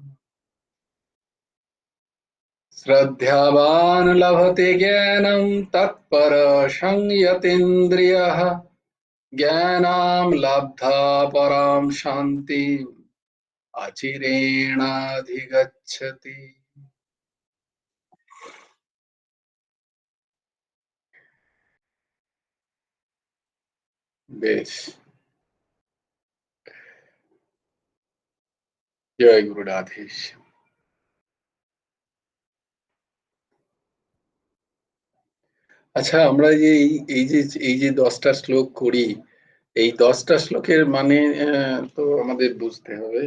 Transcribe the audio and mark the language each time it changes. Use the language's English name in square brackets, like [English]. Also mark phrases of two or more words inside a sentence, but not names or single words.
[Sanskrit] श्रद्धावान् लभते ज्ञानं तत्परः संयतेन्द्रियः। ज्ञानं लब्धा परां शान्तिम् अचिरेणाधिगच्छति। [Bangla] বেশ। জয় গুরু রাধেশ। আচ্ছা, আমরা যে এই যে 10টা শ্লোক করি, এই 10টা শ্লোকের মানে তো আমাদের বুঝতে হবে।